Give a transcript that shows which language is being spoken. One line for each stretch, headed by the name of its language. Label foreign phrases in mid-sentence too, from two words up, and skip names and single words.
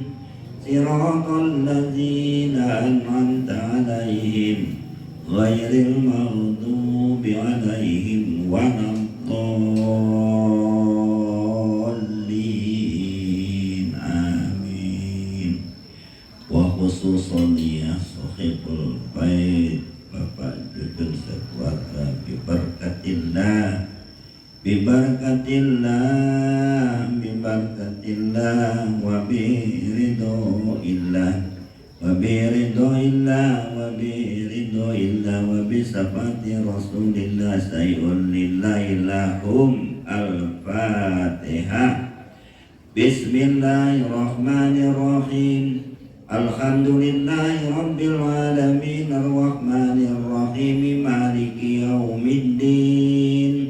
Arabic: صراط الذين أنعمت عليهم غير المغضوب عليهم ولا الضالين. آمين وخصوصا يا صاحب البيت Bapak Jujun sekeluarga ببركة الله وبرضى الله وبشفاعة رسول الله شيء لله لهم الفاتحة. بسم الله الرحمن الرحيم. الحمد لله رب العالمين. الرحمن الرحيم مالك يوم الدين.